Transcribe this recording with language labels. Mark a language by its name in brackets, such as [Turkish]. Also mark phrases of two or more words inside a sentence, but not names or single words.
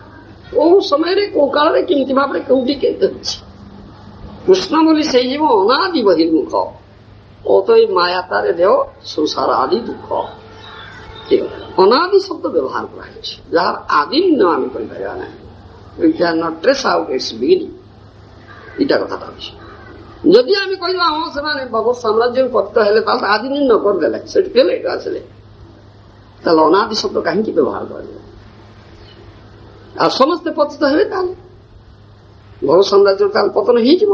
[Odia] କୋଉ ସମୟରେ କୋଉ କାଳରେ କେମିତି ଭାବରେ କୋଉଠି କେତେ ଅଛି। କୃଷ୍ଣ ବୋଲି ସେଇ ଜୀବ ଅନାଦି ବହିର୍ମୁଖ, ଓ ତ ଏଇ ମାୟା ତାରେ ଦେହ ସଂସାର ଆଦି ଦୁଃଖ। ଅନାଦି ଶବ୍ଦ ବ୍ୟବହାର କରାଯାଇଛି, ଯାହାର ଆଦି ନିର୍ଣ୍ଣୟ ଆମେ କରିପାରିବା ନାହିଁ। [English] We cannot trace out its beginning. [Odia] ଏଇଟା କଥାଟା ଅଛି। ଯଦି ଆମେ କହିବା ହଁ ସେମାନେ ଭଗବତ ସାମ୍ରାଜ୍ୟରୁ ପତିତ ହେଲେ, ତାହେଲେ ଆଦି ନିର୍ଣ୍ଣୟ କରିଦେଲେ, ସେଠି କେଲେ ଏଇଟା ଆସିଲେ, ତାହେଲେ ଅନାଦି ଶବ୍ଦ କାହିଁକି ବ୍ୟବହାର କରାଯିବ? ଆଉ ସମସ୍ତେ ପତିତ ହେବେ, ତାହେଲେ ଭଗବତ ସାମ୍ରାଜ୍ୟରୁ ତାହେଲେ ପତନ ହେଇଯିବ।